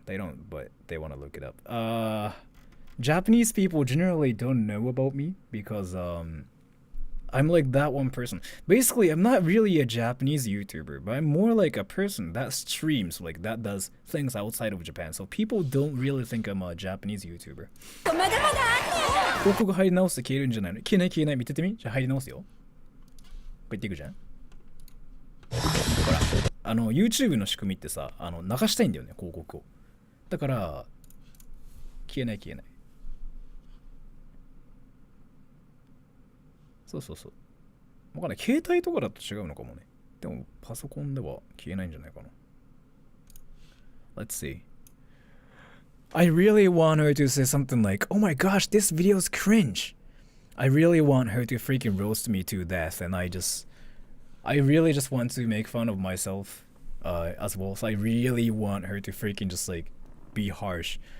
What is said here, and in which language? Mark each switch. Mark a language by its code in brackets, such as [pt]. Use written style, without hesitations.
[en] They don't, but they want to look it up. Japanese people generally don't know about me because I'm like that one person. Basically, I'm not really a Japanese YouTuber, but I'm more like a person that streams, like that does things outside of Japan. So people don't really think I'm a Japanese YouTuber. [ja] 広告入り直して消えるんじゃないの？消えない消えない、見ててみ？じゃあ入り直すよ。こうやっていくじゃん。ほら、YouTube の仕組みってさ、流したいんだよね、広告を。だから、消えない消えない。そうそうそう。わかんない。携帯とかだと違うのかもね。でも、パソコンでは消えないんじゃないかな。 [en] Let's see. I really want her to say something like, oh my gosh, this video's cringe. I really want her to freaking roast me to death, and I really just want to make fun of myself as well. So I really want her to freaking just like be harsh.